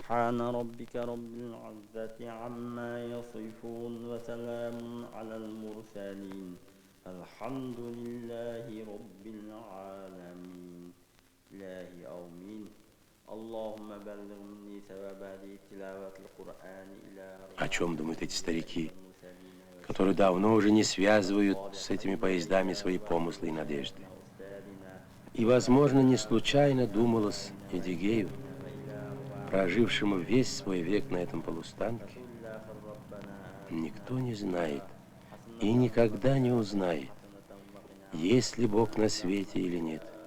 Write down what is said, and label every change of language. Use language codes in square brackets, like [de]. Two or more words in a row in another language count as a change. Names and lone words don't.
[ar] سبحان ربك رب العزة عما يصفون وسلام على المرسلين الحمد لله رب العالمين إلهي آمين اللهم بلغني ثواب هذه تلاوة القرآن إلى [ru] О чем думают эти старики, которые давно уже не связывают с этими поездами свои помыслы и надежды? И, возможно, не случайно думалось Эдигею, прожившему весь свой век на этом полустанке, никто не знает и никогда не узнает, есть ли Бог на свете или нет.